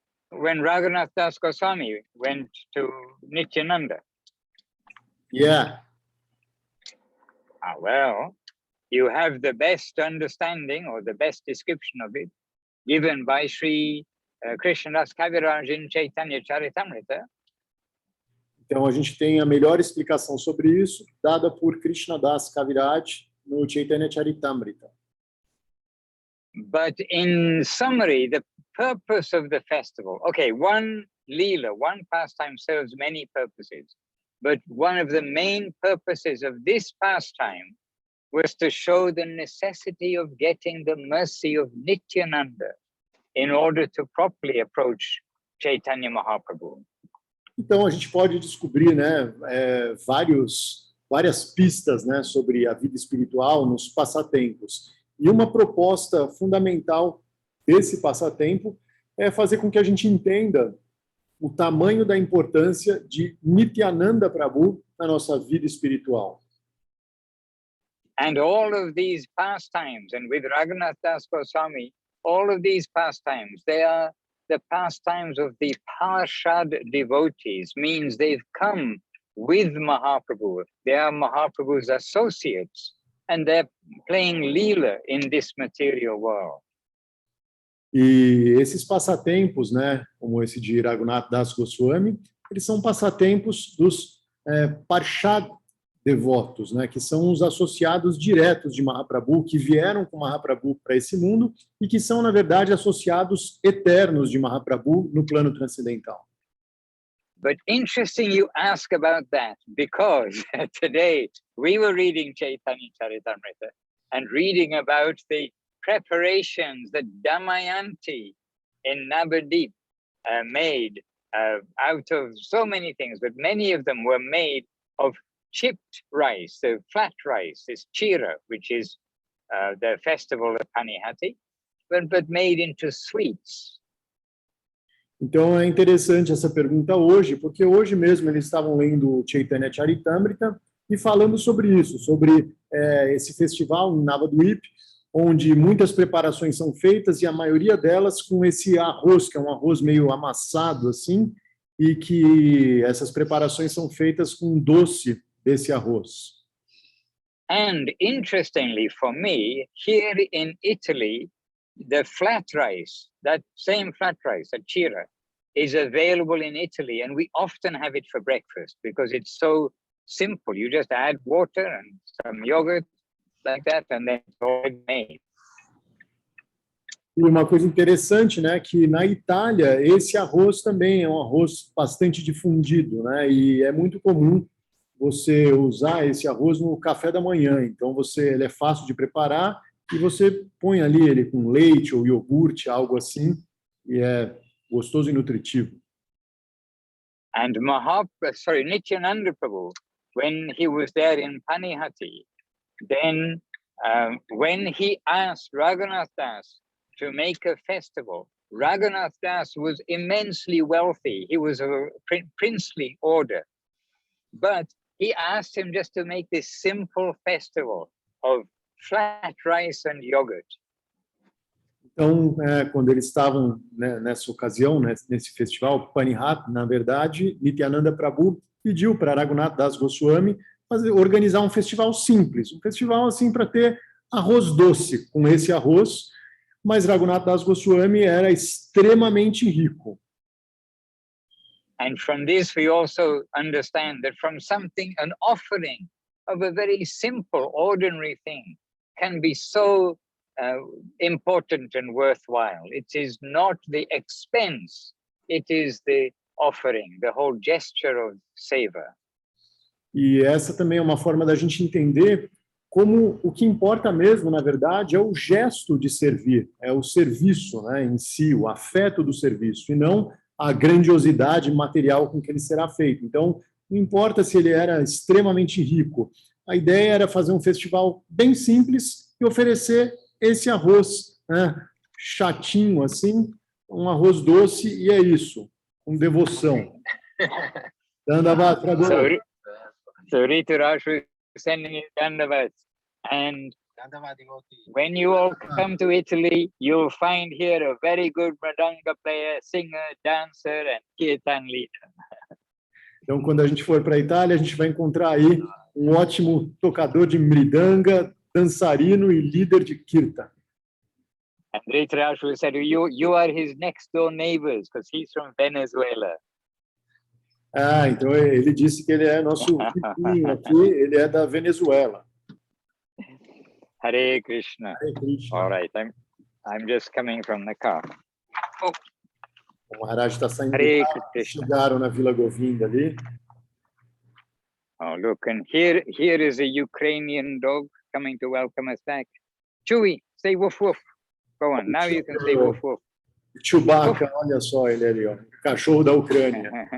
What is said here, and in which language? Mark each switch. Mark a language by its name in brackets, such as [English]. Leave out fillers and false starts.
[English] When Raghunath Das Goswami went to Nityananda. Yeah. Well, you have the best understanding or the best description of it given by Sri Krishnadas Kaviraj in Chaitanya Charitamrita. [Portuguese] Então a gente tem a melhor explicação sobre isso dada por Krishnadas Kaviraj no Chaitanya Charitamrita. [English] But in summary, the purpose of the festival, okay, one lila, one pastime serves many purposes, but one of the main purposes of this pastime was to show the necessity of getting the mercy of Nityananda in order to properly approach Chaitanya Mahaprabhu. [Portuguese] Então a gente pode descobrir, né, várias pistas, né, sobre a vida espiritual nos passatempos. E uma proposta fundamental desse passatempo é fazer com que a gente entenda o tamanho da importância de Nityananda Prabhu na nossa vida espiritual. [English] And all of these pastimes, and with Raghunath Das Goswami, all of these pastimes, they are the pastimes of the Parshad devotees, means they've come with Mahaprabhu. They are Mahaprabhu's associates, and they're playing Leela in this material world. [Portuguese] E esses passatempos, né, como esse de Raghunath Das Goswami, eles são passatempos dos Parshad devotos, né, que são os associados diretos de Mahaprabhu, que vieram com Mahaprabhu para esse mundo e que são, na verdade, associados eternos de Mahaprabhu no plano transcendental. [English] But interesting you ask about that, because today we were reading Chaitanya Charitamrita and reading about the preparations that Damayanti in Navadip made out of so many things, but many of them were made of chipped rice, so flat rice, is chira, which is the festival of Panihati, but made into sweets. [Portuguese] Então é interessante essa pergunta hoje, porque hoje mesmo eles estavam lendo o Chaitanya Charitamrita e falando sobre isso, sobre esse festival em Navadvip, onde muitas preparações são feitas e a maioria delas com esse arroz, que é um arroz meio amassado assim, e que essas preparações são feitas com doce desse arroz. [English] And interestingly for me, here in Italy, the flat rice, that same flat rice, a chira, is available in Italy, and we often have it for breakfast because it's so simple. You just add water and some yogurt like that, and then it's all made. [Portuguese] E uma coisa interessante, né, que na Itália esse arroz também é um arroz bastante difundido, né, e é muito comum você usar esse arroz no café da manhã. Então ele é fácil de preparar e você põe ali ele com leite ou iogurte, algo assim, e é gostoso e nutritivo. [English] And Nityananda Prabhu, when he was there in Panihati, then when he asked Raghunath Das to make a festival, Raghunath Das was immensely wealthy. He was of a princely order. But he asked him just to make this simple festival of flat rice and yogurt. [Portuguese] Então, quando eles estavam, né, nessa ocasião, né, nesse festival, Panihati, na verdade, Nityananda Prabhu pediu para Raghunath Das Goswami organizar um festival simples, um festival assim para ter arroz doce com esse arroz, mas Raghunath Das Goswami era extremamente rico. [English] And from this we also understand that from something, an offering of a very simple, ordinary thing can be so important and worthwhile. It is not the expense, it is the offering, the whole gesture of seva. [Portuguese] E essa também é uma forma da gente entender como o que importa mesmo, na verdade, é o gesto de servir, é o serviço, né, em si, o afeto do serviço, e não a grandiosidade material com que ele será feito. Então, não importa se ele era extremamente rico, a ideia era fazer um festival bem simples e oferecer esse arroz, né, chatinho assim, um arroz doce, e é isso, com devoção. [English] So Rituraj was sending his Dandavats, and when you all come to Italy, you'll find here a very good mridanga player, singer, dancer, and kirtan leader. [Portuguese] Então, quando a gente for para a Itália, a gente vai encontrar aí um ótimo tocador de mridanga, dançarino e líder de kirtan. [English] And Rituraj said, you are his next door neighbors, because he's from Venezuela. [Portuguese] Ah, então ele disse que ele é nosso vizinho aqui, ele é da Venezuela. [English] Hare Krishna. Hare Krishna. All right, I'm just coming from the car. Oh. [Portuguese] O Maharaj está saindo [English] Hare [Portuguese] do carro, [English] Krishna. [Portuguese] chegaram na Vila Govinda ali. [English] Oh, look, and here is a Ukrainian dog coming to welcome us back. Chewy, say woof woof. Go on, now you can say woof woof. [Portuguese] Chewbacca, olha só ele ali, ó, cachorro da Ucrânia.